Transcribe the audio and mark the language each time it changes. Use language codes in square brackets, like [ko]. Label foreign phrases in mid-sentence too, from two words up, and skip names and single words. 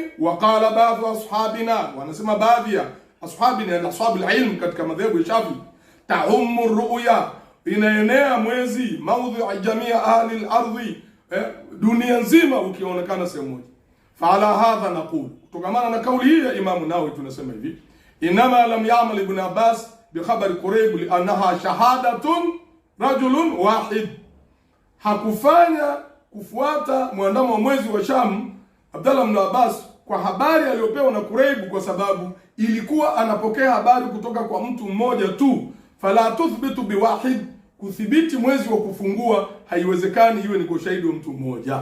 [ar] وقال بعض أصحابنا, [sw] wanasema baadhi ya ashabina na [ar] أصحاب العلم [sw] katika madhehebu ya Shafi, [ar] تعم الرؤية, [sw] inaenea mwezi [ar] موضع جميع أهل الأرض, [sw] dunia nzima ukionekana sehemu moja. [ar] فلهذا نقول, [sw] kutokamana na kauli hii ya Imam Nawawi tunasema hivi, [ar] إنما لم يعمل ابن عباس بخبر كريب لأنها شهادة رجل واحد, [sw] hakufanya kufuata mwandamo wa mwezi wa Sham Abdullah ibn Abbas kwa habari aliyopewa na Kurayb, kwa sababu ilikuwa anapokea habari kutoka kwa mtu mmoja tu. [ar] فلا تثبت بواحد, [sw] kuthibiti mwezi wa kufungua haiwezekani iwe ni kwa ushahidi wa mtu mmoja.